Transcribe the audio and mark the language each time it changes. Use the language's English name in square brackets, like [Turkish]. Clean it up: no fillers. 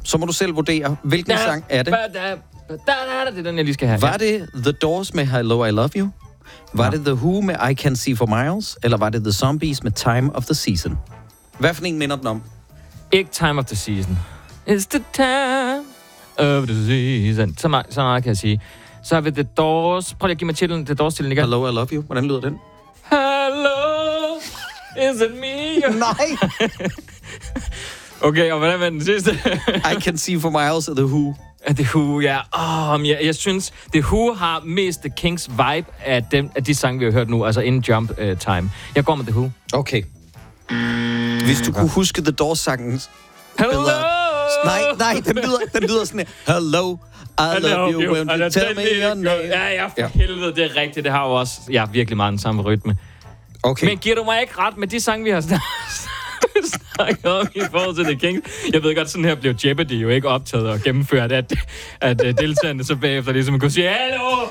[Danish] Så må du selv vurdere, hvilken sang er det. Det er den, jeg lige skal have. Var det The Doors med Hello, I Love You? Var det The Who med I Can See For Miles? Eller var det The Zombies med Time of the Season? Hvad for en minder den om? Ikke Time of the Season. [English] It's the time of the season. [Danish] Så meget kan jeg sige. Så har vi The Doors. Prøv lige at give mig titlen, The Doors titlen igen. Hello, I Love You. Hvordan lyder den? [English] Hello, is it me? [Danish] Nej. Okay, og hvordan var den sidste? I Can See For Miles af The Who. Af The Who, ja. Jeg synes, The Who har mest The Kinks vibe af dem, af de sange, vi har hørt nu. Altså In Jump Time. Jeg går med The Who. Okay. Hvis du kunne huske The Doors-sangen. Hello! Bedre. Nej, den lyder sådan her. [English] Hello, I love you when you tell me your name. [Danish] Ja, for helvede, det er rigtigt. Det har jo også virkelig meget den samme rytme. Okay. Men giver du mig ikke ret med de sange, vi har snakket om i forhold til The Kinks? Jeg ved godt, sådan her blev Jeopardy jo ikke optaget og gennemført, at deltagerne så bagefter ligesom kunne sige, hallo,